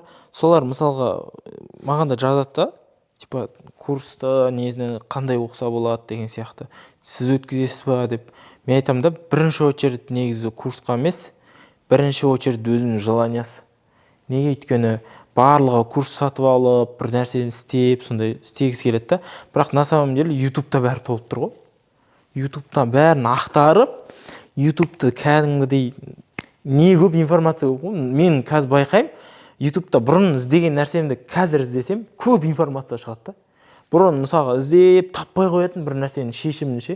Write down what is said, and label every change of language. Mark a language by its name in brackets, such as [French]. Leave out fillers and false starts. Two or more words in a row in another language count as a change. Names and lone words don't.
[Kazakh] Солар мысалға маған да жазады да, типа курста нені қандай оқыса болады деген сияқты. Сіз өткізесіз ба деп. Мен айтамын да, бірінші очередь негізі курсқа емес, бірінші очередь өзінің желаниясы. Неге өйткені барлығы курс сатып алып, бір нәрсені істеп, сондай істегісі келеді да. Бірақ [Russian] на самом деле [Kazakh] ютубта бәрі толып тұр ғой. Ютубтан бәрін ақтарып, ютубты кәдімгідей не көп информация көп. Мен қазір байқаймын, ютубта бұрын іздеген нәрсемді қазір іздесем, көп информация шығады да. Бұрын мысалға іздеп таппай қоятын бір нәрсенің шешімін ше.